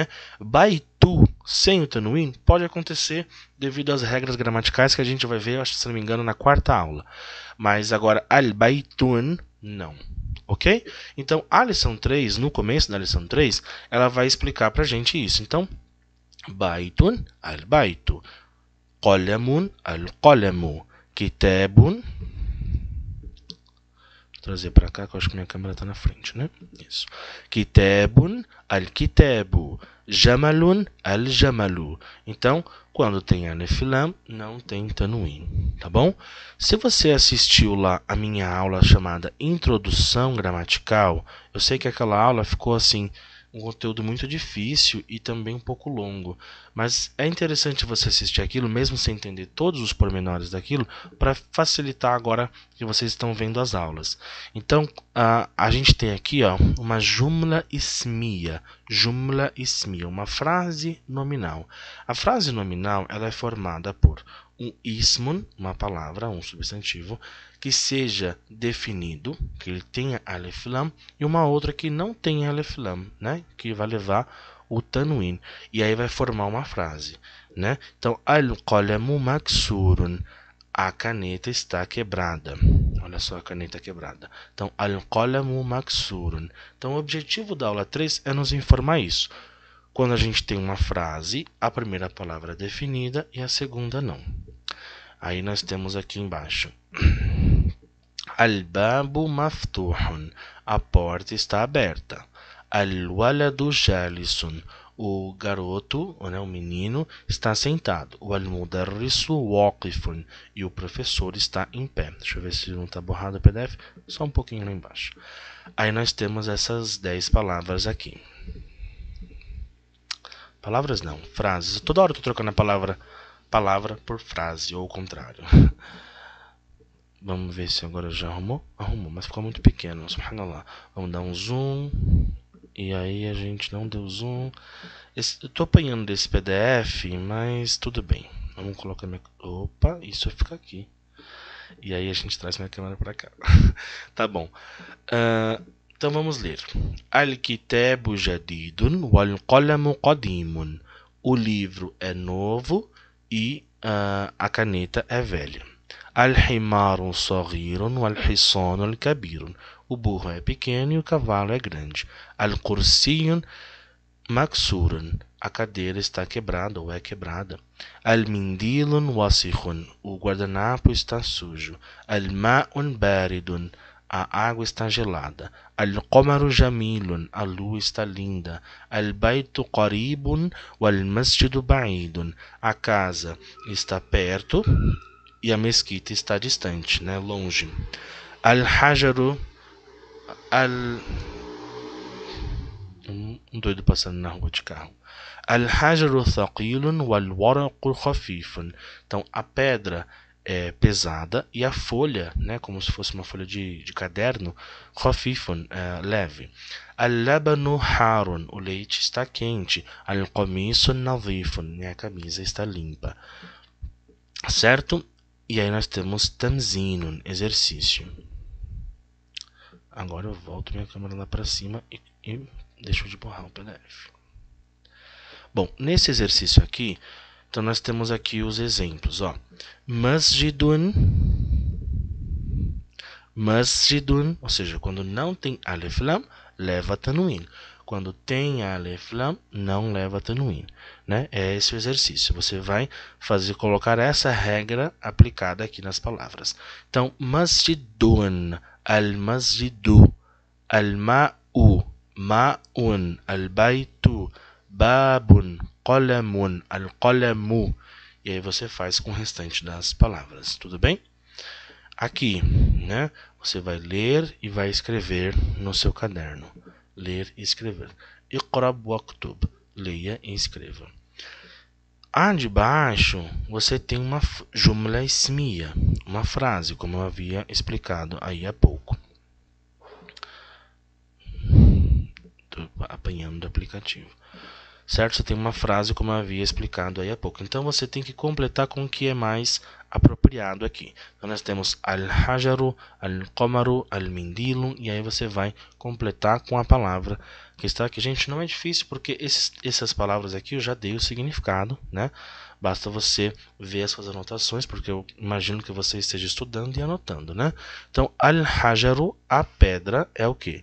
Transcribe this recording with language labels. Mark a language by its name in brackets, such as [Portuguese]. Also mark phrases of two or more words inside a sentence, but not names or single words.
[Portuguese] Baitu sem o tanwin pode acontecer devido às regras gramaticais que a gente vai ver, acho que se não me engano, na quarta aula. Mas agora al-baitun não. Ok? Então a lição 3, no começo da lição 3, ela vai explicar pra gente isso. Então, [Arabic] بيتٌ، البيتُ، قلمٌ، القلمُ، كتابٌ. [Portuguese] Vou trazer para cá que eu acho que minha câmera está na frente, né? Isso. [Arabic] كتابٌ، الكتابُ، جملٌ، الجملُ. [Portuguese] Então, quando tem [Arabic] ألف لام, [Portuguese] não tem tanwin, tá bom? Se você assistiu lá a minha aula chamada Introdução Gramatical, eu sei que aquela aula ficou assim, um conteúdo muito difícil e também um pouco longo, mas é interessante você assistir aquilo mesmo sem entender todos os pormenores daquilo para facilitar agora que vocês estão vendo as aulas. Então a gente tem aqui uma [Arabic] جملة اسمية, [Portuguese] uma frase nominal. A frase nominal ela é formada por um ismun, uma palavra, um substantivo, que seja definido, que ele tenha [Arabic] ألف لام, [Portuguese] e uma outra que não tenha [Arabic] ألف لام, [Portuguese] né? Que vai levar o tanwin. E aí vai formar uma frase, né? Então, [Arabic] القلمُ مكسورٌ. [Portuguese] A caneta está quebrada. Olha só a caneta quebrada. Então, [Arabic] القلمُ مكسورٌ. [Portuguese] Então, o objetivo da aula 3 é nos informar isso. Quando a gente tem uma frase, a primeira palavra é definida e a segunda não. Aí nós temos aqui embaixo. [Arabic] البابُ مفتوحٌ. [Portuguese] A porta está aberta. [Arabic] الولدُ جالسٌ. [Portuguese] O garoto, né, o menino, está sentado. [Arabic] O المدرسُ واقفٌ. [Portuguese] E o professor está em pé. Deixa eu ver se não está borrado o PDF. Só um pouquinho lá embaixo. Aí nós temos essas 10 palavras aqui. Palavras não, frases. Toda hora eu estou trocando a palavra por frase, ou o contrário. Vamos ver se agora já arrumou. Arrumou, mas ficou muito pequeno. Subhanallah. Vamos dar um zoom. E aí a gente não deu zoom. Eu tô apanhando desse PDF, mas tudo bem. Vamos colocar minha... Opa, isso fica aqui. E aí a gente traz minha câmera para cá. Tá bom. Então vamos ler. [Arabic] الكتابُ جديدٌ والقلمُ قديمٌ. [Portuguese] O livro é novo e a caneta é velha. [Arabic] الحمارُ صغيرٌ والحصانُ كبيرٌ. [Portuguese] O burro é pequeno e o cavalo é grande. [Arabic] الكرسيُّ مكسورٌ. [Portuguese] A cadeira está quebrada ou é quebrada. [Arabic] المنديلُ وسخٌ. [Portuguese] O guardanapo está sujo. [Arabic] الماءُ باردٌ. [Portuguese] A água está gelada. [Arabic] القمرُ جميلٌ. [Portuguese] A lua está linda. [Arabic] البيتُ قريبٌ والمسجدُ بعيدٌ. [Portuguese] A casa está perto e a mesquita está distante, né, longe. Al-hajaru um doido passando na rua de carro. [Arabic] الحجرُ ثقيلٌ والورقُ خفيفٌ. [Portuguese] Então a pedra é pesada e a folha, né, como se fosse uma folha de caderno, khafifun, leve. [Arabic] اللبنُ حارٌّ. [Portuguese] O leite está quente. [Arabic] القميصُ نظيفٌ. [Portuguese] A camisa está limpa. Certo? E aí nós temos tamzinun, exercício. Agora eu volto minha câmera lá para cima e deixo de borrar o PDF. Bom, nesse exercício aqui, então nós temos aqui os exemplos, ó. Masjidun, ou seja, quando não tem [Arabic] ألف لام, [Portuguese] leva tanwin. Quando tem [Arabic] ألف لام, [Portuguese] não leva tanwin, né? É esse o exercício. Você vai colocar essa regra aplicada aqui nas palavras. Então, [Arabic] مسجدٌ، المسجدُ، الماءُ، ماءٌ، البيتُ، بابٌ، قلمٌ، القلمُ. [Portuguese] E aí você faz com o restante das palavras, tudo bem? Aqui, né? Você vai ler e vai escrever no seu caderno. Ler e escrever. [Arabic] اقرأ واكتب. [Portuguese] Leia e escreva. A de baixo, você tem uma [Arabic] جملة اسمية, [Portuguese] uma frase, como eu havia explicado aí há pouco. Estou apanhando do aplicativo. Certo? Você tem uma frase, como eu havia explicado aí há pouco. Então, você tem que completar com o que é mais apropriado aqui. Então, nós temos [Arabic] الحجرُ، القمرُ، المنديلُ, [Portuguese] e aí você vai completar com a palavra que está aqui. Gente, não é difícil, porque essas palavras aqui eu já dei o significado, né? Basta você ver as suas anotações, porque eu imagino que você esteja estudando e anotando, né? Então, al-hajaru, a pedra, é o que?